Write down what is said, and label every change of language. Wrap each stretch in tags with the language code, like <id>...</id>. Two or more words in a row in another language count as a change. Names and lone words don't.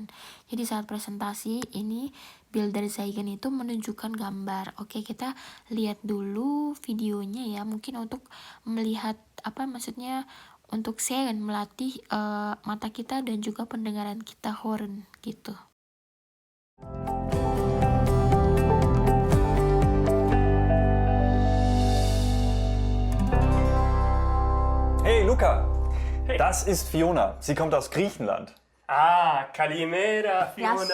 <id>Jadi saat presentasi ini Bilderzeichen itu menunjukkan gambar. Oke, kita lihat dulu videonya ya, mungkin untuk melihat untuk sehen, melatih mata kita dan juga pendengaran kita, Horn gitu.</id> <de>Hey Luca, das ist Fiona. Sie kommt aus Griechenland.</de> <el>Kalimera, Γεια σου,</el>